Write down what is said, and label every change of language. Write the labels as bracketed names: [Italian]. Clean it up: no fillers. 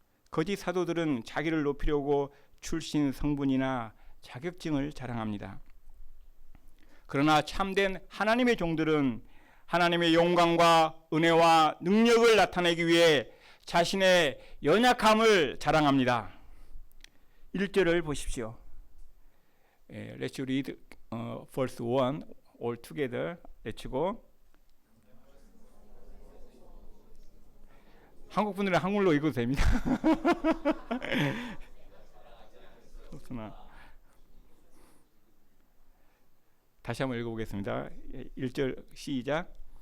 [Korean] 거짓 사도들은 자기를 높이려고 출신 성분이나 자격증을 자랑합니다. 그러나 참된 하나님의 종들은 하나님의 영광과 은혜와 능력을 나타내기 위해 자신의 연약함을 자랑합니다. 1절을 보십시오. [English] Let's read verse 1 all together. Let's go. [Korean] 한국 분들은 한글로 읽어도 됩니다. 그렇구나. 다시 한번 읽어보겠습니다. 1절 시작.